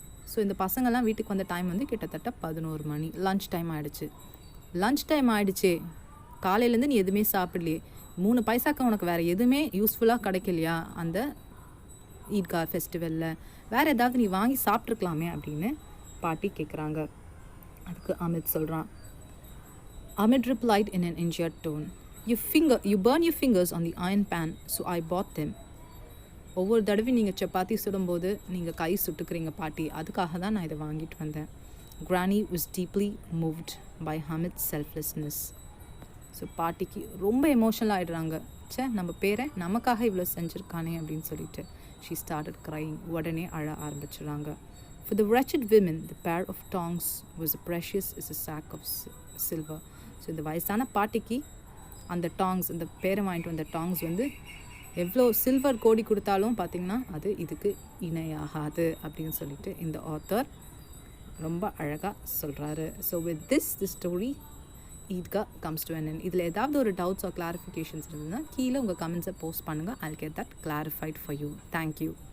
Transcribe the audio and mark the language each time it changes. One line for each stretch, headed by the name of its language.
Tamil: So இந்த பசங்கள்லாம் வீட்டுக்கு வந்த டைம் வந்து கிட்டத்தட்ட 11 மணி. லன்ச் டைம் ஆகிடுச்சு. காலையிலேருந்து நீ எதுவுமே சாப்பிடலையே, 3 பைசாக்கு உனக்கு வேறு எதுவுமே யூஸ்ஃபுல்லாக கிடைக்கலையா அந்த ஈத்கா ஃபெஸ்டிவலில், வேறு ஏதாவது நீ வாங்கி சாப்பிட்ருக்கலாமே அப்படின்னு பாட்டி கேட்குறாங்க. அதுக்கு அமித் சொல்கிறான்.
English: Ahmed replied in an injured tone, You burn your fingers on the iron pan, so I bought them.
Tamil: ஒவ்வொரு தடவையும் நீங்கள் சப்பாத்தி சுடும்போது நீங்கள் கை சுட்டுக்கிறீங்க பாட்டி, அதுக்காக தான் நான் இதை வாங்கிட்டு வந்தேன்.
English: Granny was deeply moved by Hamid's selflessness.
Tamil: So பாட்டிக்கு ரொம்ப எமோஷனல் ஆகிடுறாங்க. நம்ம பேரை நமக்காக இவ்வளோ செஞ்சுருக்கானே அப்படின்னு சொல்லிட்டு
English: she started crying.
Tamil: உடனே அழ ஆரம்பிச்சிடுறாங்க.
English: For the wretched women, the pair of tongs was as precious as a sack of silver.
Tamil: So இந்த வயசான பாட்டிக்கு அந்த டாங்ஸ், அந்த பேரை வாங்கிட்டு வந்த டாங்ஸ் வந்து எவ்வளோ சில்வர் கோடி கொடுத்தாலும் பார்த்திங்கன்னா அது இதுக்கு இணையாகாது அப்படின்னு சொல்லிட்டு இந்த ஆத்தர் ரொம்ப அழகாக சொல்கிறாரு. So
English: With the story Eidgah comes to an end.
Tamil: இதில் ஏதாவது ஒரு டவுட்ஸ் ஆர் கிளாரிஃபிகேஷன்ஸ் இருந்ததுன்னா கீழே உங்கள் கமெண்ட்ஸை போஸ்ட் பண்ணுங்கள்.
English: I'll get that clarified for you. Thank you.